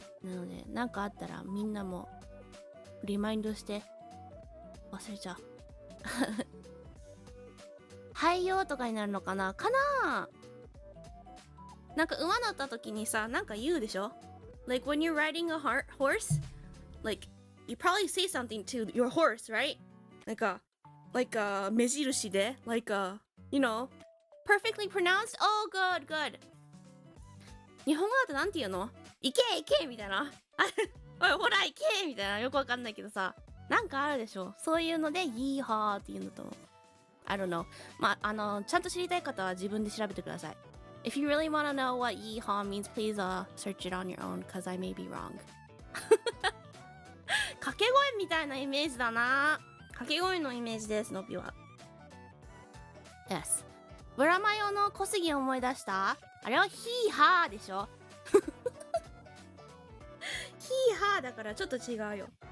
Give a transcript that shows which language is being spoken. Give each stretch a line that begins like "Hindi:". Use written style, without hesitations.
Japanese: なのでなんかあったらみんなもリマインドして忘れちゃう。はいよとかになるのかななんか馬乗った時にさ、なんか言うでしょ
English: Like when you're riding a horse, like you probably say something to your horse, right? Like a
Japanese: 目印で
English: like a, you know, perfectly pronounced? Oh, good.
Japanese: 日本語だとなんて言うの？行けみたいな。おい、ほら行けみたいな。よくわかんないけどさ、なんかあるでしょ。そういうので、イーハーって言うんだと思う。
English: I don't know.
Japanese: まあ、ちゃんと知りたい方は自分で調べてください。
English: If you really want to know what yeehaw means, please search it on your own, because I may be wrong.
Japanese: 掛け声みたいなイメージだな。掛け声のイメージです、のびは。
English: Yes.
Japanese: ブラマヨの小杉思い出した？あれはヒーハーでしょ。ヒーハーだからちょっと違うよ。